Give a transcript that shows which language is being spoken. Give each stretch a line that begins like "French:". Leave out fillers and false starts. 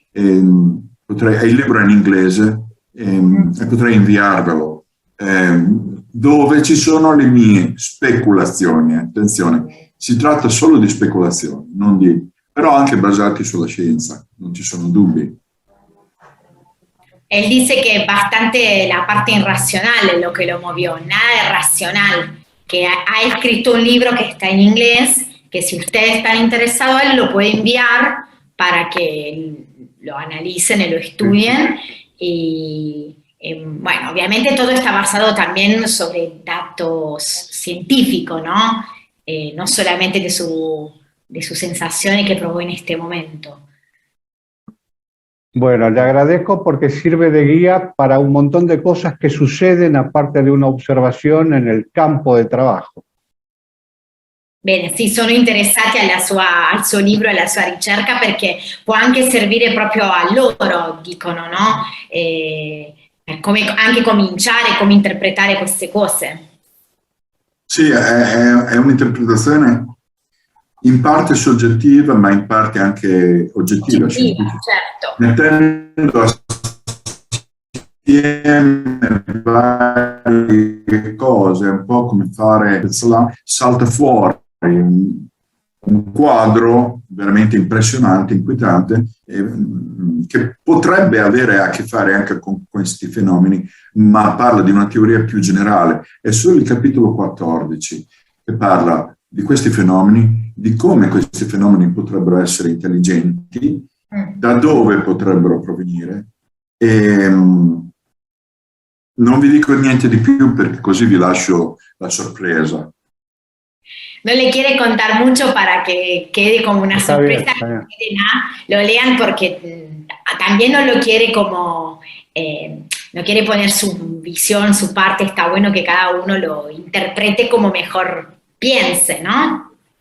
Italian: Il libro è in inglese e potrei inviarvelo, dove ci sono le mie speculazioni. Attenzione, si tratta solo di speculazioni, però anche basati sulla scienza, non ci sono dubbi.
Spanish: Él dice que es bastante la parte irracional lo que lo movió, nada de racional, que ha escrito un libro que está en inglés, que si ustedes están interesados, él lo puede enviar para que lo analicen y lo estudien. Y bueno, obviamente todo está basado también sobre datos científicos, ¿no? No solamente de sus sensaciones que probó en este momento. Bueno, le agradezco porque sirve de guía para un montón de cosas que suceden aparte de una observación en el campo de trabajo.
Italian: Bene, sì, sono interessati al suo libro e alla sua ricerca perché può anche servire proprio a loro, dicono, no? Come anche cominciare, come interpretare queste cose. Sì, è un'interpretazione in parte soggettiva, ma in parte anche oggettiva. Certo. Mettendo assieme varie cose, un po' come fare, salta fuori un quadro veramente impressionante, inquietante, che potrebbe avere a che fare anche con questi fenomeni, ma parla di una teoria più generale. È solo il capitolo 14 che parla di questi fenomeni, di come questi fenomeni potrebbero essere intelligenti, da dove potrebbero provenire, e non vi dico niente di più perché così vi lascio la sorpresa.
Spanish: No le quiere contar mucho para que quede como una sorpresa, bien. Lo lean porque también no lo quiere como, no quiere poner su visión, su parte, está bueno que cada uno lo interprete como mejor piense, ¿no?